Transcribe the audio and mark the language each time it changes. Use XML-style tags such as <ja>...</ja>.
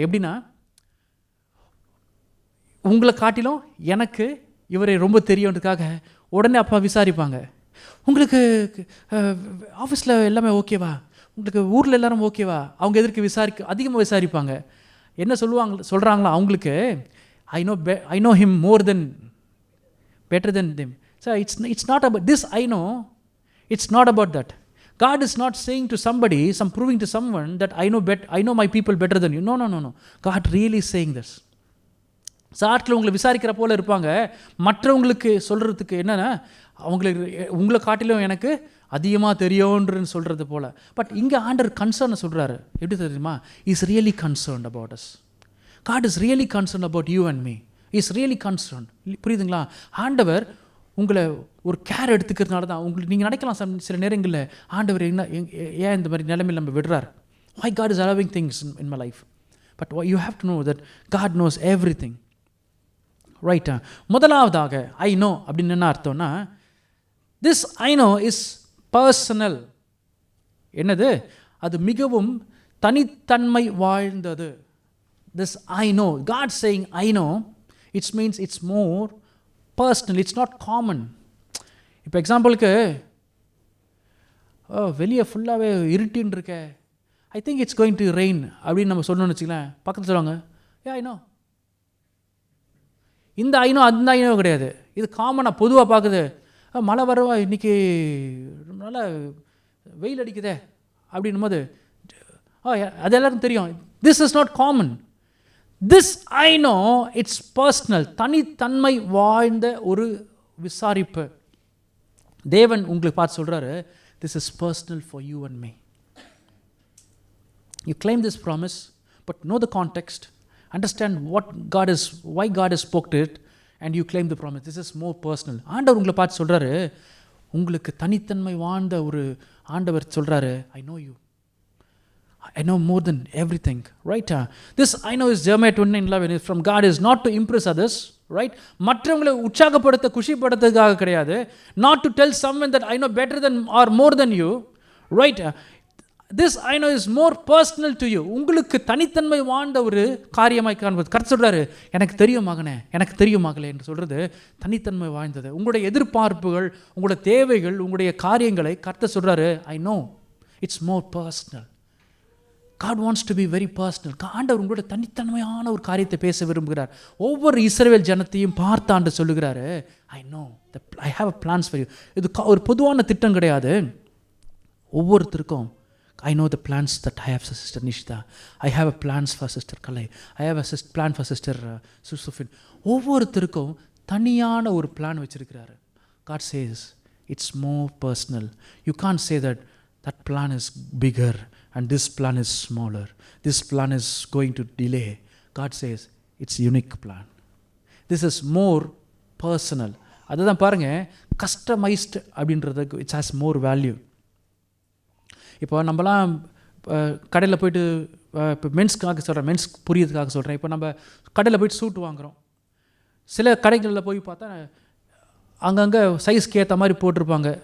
<ta>எப்படின்னா, உங்களை காட்டிலும் எனக்கு இவரை ரொம்ப தெரியுன்றதுக்காக உடனே அப்பா விசாரிப்பாங்க. உங்களுக்கு ஆஃபீஸில் எல்லாமே ஓகேவா, உங்களுக்கு ஊரில் எல்லாரும் ஓகேவா, அவங்க எதற்கு அதிகமாக விசாரிப்பாங்க. என்ன சொல்கிறாங்களோ அவங்களுக்கு,</ta> <en>I know him more than better than them. So it's not about this I know, it's not about that. God is not saying to somebody, proving to someone that I know my people better than you. No. God really is saying this.</en> <ta>சாட்டில் உங்களை விசாரிக்கிற போல இருப்பாங்க. மற்றவங்களுக்கு சொல்கிறதுக்கு என்னென்னா, உங்களை காட்டிலும் எனக்கு அதிகமாக தெரியும்ன்றன்னு சொல்கிறது போல். பட் இங்கே ஆண்டவர் கன்சர்னை சொல்கிறாரு. எப்படி தெரியுமா?</ta> <en>Is really concerned about us. God is really concerned about you and me. He is really concerned.</en> <ta>புரியுதுங்களா? ஆண்டவர் உங்களை ஒரு கேர் எடுத்துக்கிறதுனால தான் உங்களுக்கு நீங்கள் நினைக்கலாம் சில நேரங்களில், ஆண்டவர் ஏன் இந்த மாதிரி நிலைமையில் நம்ம விடுறார்.</ta> <en>Why God is allowing things in my life. But you have to know that God knows everything.</en> <ta>ரைட்டா? முதலாவதாக</ta> <en>I know</en> <ta>அப்படின்னு என்ன அர்த்தம்னா,</ta> <en>This I know is personal.</en> <ta>என்னது? அது மிகவும் தனித்தன்மை வாழ்ந்தது.</ta> <en>This I know, God saying I know, it means it's more personal, it's not common.</en> <ta>இப்போ எக்ஸாம்பிளுக்கு, வெளியே ஃபுல்லாகவே இருட்டின்னு இருக்க,</ta> <en>I think it's going to rain</en> <ta>அப்படின்னு நம்ம சொன்னோன்னு வச்சுக்கலாம், பக்கத்தில் சொல்லுவாங்க,</ta> <en>I know.</en> <ta>இந்த ஐநோ அந்த ஐநோ கிடையாது. இது காமனாக பொதுவாக பார்க்குது. மழை வரவா, இன்றைக்கி நல்லா வெயில் அடிக்குதே அப்படின்னும் போது அது எல்லாருக்கும் தெரியும்.</ta> <en>This is not common. This I know it's personal.</en> <ta>தனித்தன்மை வாழ்ந்த ஒரு விசாரிப்பு. தேவன் உங்களுக்கு பார்த்து சொல்கிறாரு,</ta> <en>This is personal for you and me. You claim this promise, but know the context. Understand why God has spoke to it, and you claim the promise. This is more personal.</en> <ta>ஆண்டவர் உங்களை பார்த்து சொல்கிறாரு, உங்களுக்கு தனித்தன்மை வாழ்ந்த ஒரு ஆண்டவர் சொல்கிறாரு,</ta> <en>I know you. I know more than everything. Right? This I know is Jeremiah 29:11 is from God, is not to impress others. Right?</en> <ta>மற்றவங்களை உற்சாகப்படுத்த குஷிப்படுத்துறதுக்காக கிடையாது.</ta> <en>Not to tell someone that I know better than or more than you. Right? This I know is more personal to you.</en> <ta>உங்களுக்கு தனித்தன்மை வாழ்ந்த ஒரு காரியமாய் காண்பது. கர்த்தர் சொல்கிறாரு, எனக்கு தெரியும் மகனே, எனக்கு தெரியும் மகளே என்று சொல்கிறது தனித்தன்மை வாழ்ந்தது. உங்களுடைய எதிர்பார்ப்புகள், உங்களுடைய தேவைகள், உங்களுடைய காரியங்களை கர்த்தர் சொல்கிறாரு,</ta> <en>I know, it's more personal. God wants to be very personal.</en> <ta>ஆண்டவர் உங்களோட தனித்தன்மையான ஒரு காரியத்தை பேச விரும்புகிறார். ஒவ்வொரு இஸ்ரவேல் ஜனத்தையும் பார்த்து ஆண்டு சொல்லுகிறாரு,</ta> <en>I know, I have a plans for you.</en> <ta>இது ஒரு பொதுவான திட்டம் கிடையாது. ஒவ்வொருத்தருக்கும்</ta> <en>I know the plans that I have for Sister Nishita. I have a plans for Sister Kalai. I have a plan for Sister Susufin.</en> <ta>ஒவ்வொருத்தருக்கும் தனியான ஒரு plan வச்சிருக்கிறாரு.</ta> <en>God says it's more personal. You can't say that plan is bigger and this plan is smaller. This plan is going to delay. God says it's unique plan. This is more personal.</en> <ta>அதுதான் பாருங்க,</ta> <en>customised</en> <ta>அப்படின்றதுக்கு</ta> <en>It's has more value.</en> <ta>இப்போ நம்மலாம் கடையில் போய்ட்டு, இப்போ மென்ஸ்க்காக சொல்கிறேன், men's புரியறதுக்காக சொல்கிறேன். இப்போ நம்ம கடையில் போய்ட்டு சூட் வாங்குகிறோம். சில கடைகளில் போய் பார்த்தா அங்கங்கே சைஸ்க்கு ஏற்ற மாதிரி போட்டிருப்பாங்க.</ta>